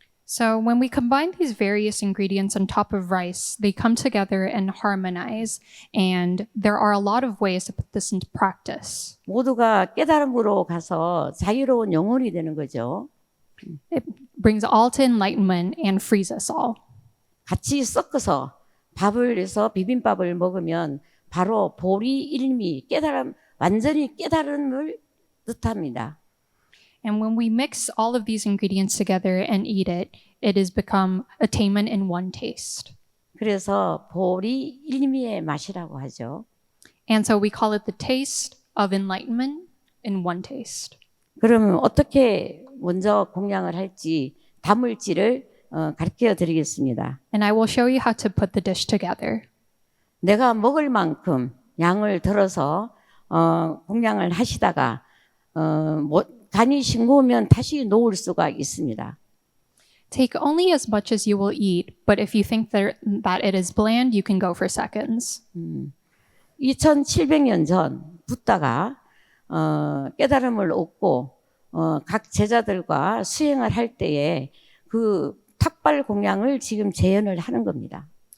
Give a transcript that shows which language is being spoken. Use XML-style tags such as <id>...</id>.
<en>So when we combine these various ingredients on top of rice, they come together and harmonize. And there are a lot of ways to put this into practice.</en> <ko>모두가 깨달음으로 가서 자유로운 영혼이 되는 거죠.</ko> <en>It brings all to enlightenment and frees us all.</en> <ko>같이 섞어서 밥을 해서 비빔밥을 먹으면 바로 보리 일미 깨달음 완전히 깨달음을 뜻합니다.</ko> <en>And when we mix all of these ingredients together and eat it, it has become attainment in one taste.</en> <ko>그래서 보리 일미의 맛이라고 하죠.</ko> <en>And so we call it the taste of enlightenment in one taste.</en> <ko>그러면 어떻게 먼저 공양을 할지 담을지를 가르쳐 드리겠습니다.</ko> <en>And I will show you how to put the dish together.</en> <ko>내가 먹을 만큼 양을 들어서 공양을 하시다가 간이 싱거우면 다시 놓을 수가 있습니다.</ko> <en>Take only as much as you will eat, but if you think that it is bland, you can go for seconds.</en> <ko>2700년 전 붓다가 깨달음을 얻고 각 제자들과 수행을 할 때에 그 탁발 공양을 지금 재현을 하는 겁니다.</ko>